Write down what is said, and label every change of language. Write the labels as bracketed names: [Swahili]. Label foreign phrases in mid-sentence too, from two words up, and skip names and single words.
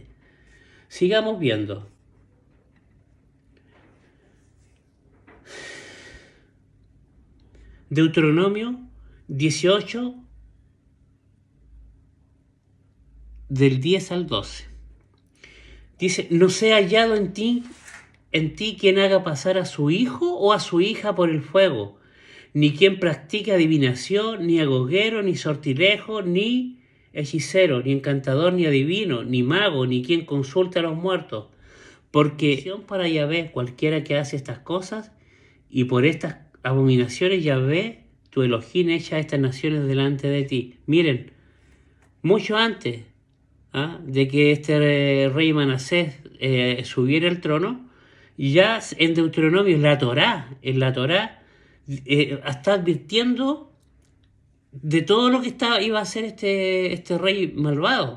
[Spanish] Sigamos viendo. Deuteronomio 18, del 10 al 12. Dice, no sea hallado en ti quien haga pasar a su hijo o a su hija por el fuego, ni quien practique adivinación, ni agoguero, ni sortilejo, ni hechicero, ni encantador, ni adivino, ni mago, ni quien consulte a los muertos, porque para Yahvé cualquiera que hace estas cosas, y por estas abominaciones Yahvé, tu Elohim, echa a estas naciones delante de ti. Miren, mucho antes de que este rey Manasés subiera al trono, ya en Deuteronomio, en la Torá, está advirtiendo de todo lo que iba a hacer este rey malvado.